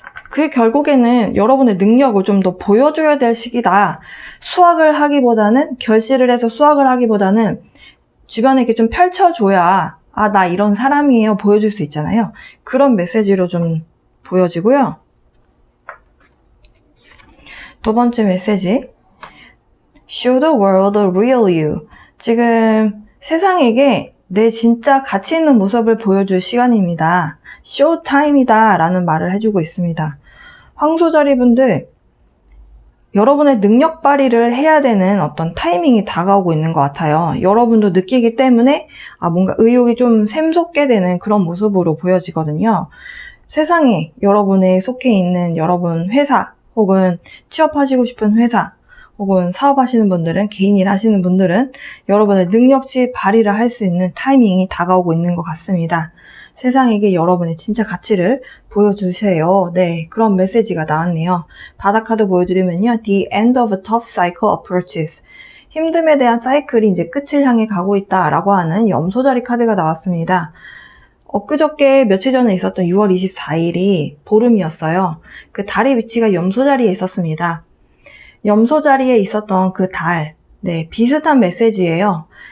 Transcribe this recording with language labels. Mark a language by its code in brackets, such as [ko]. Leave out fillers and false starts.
[ko] 그게 결국에는 여러분의 능력을 좀 더 보여줘야 될 시기다. 수학을 하기보다는, 결실을 해서 수학을 하기보다는 주변에게 좀 펼쳐줘야 나 이런 사람이에요 보여줄 수 있잖아요. 그런 메시지로 좀 보여지고요. 두 번째 메시지, [en] Show the world the real you. [ko] 지금 세상에게 내 진짜 가치 있는 모습을 보여줄 시간입니다. 쇼 타임이다 라는 말을 해주고 있습니다. 황소자리 분들, 여러분의 능력 발휘를 해야 되는 어떤 타이밍이 다가오고 있는 것 같아요. 여러분도 느끼기 때문에 뭔가 의욕이 좀 샘솟게 되는 그런 모습으로 보여지거든요. 세상에 여러분의 속해 있는 여러분 회사, 혹은 취업하시고 싶은 회사, 혹은 사업하시는 분들은, 개인 일 하시는 분들은 여러분의 능력치 발휘를 할 수 있는 타이밍이 다가오고 있는 것 같습니다. 세상에게 여러분의 진짜 가치를 보여주세요. 네, 그런 메시지가 나왔네요. 바닥카드 보여드리면요. [en] The end of a tough cycle approaches. [ko] 힘듦에 대한 사이클이 이제 끝을 향해 가고 있다라고 하는 염소자리 카드가 나왔습니다. 엊그저께 며칠 전에 있었던 6월 24일이 보름이었어요. 그 달의 위치가 염소자리에 있었습니다. 염소자리에 있었던 그 달, 비슷한 메시지예요.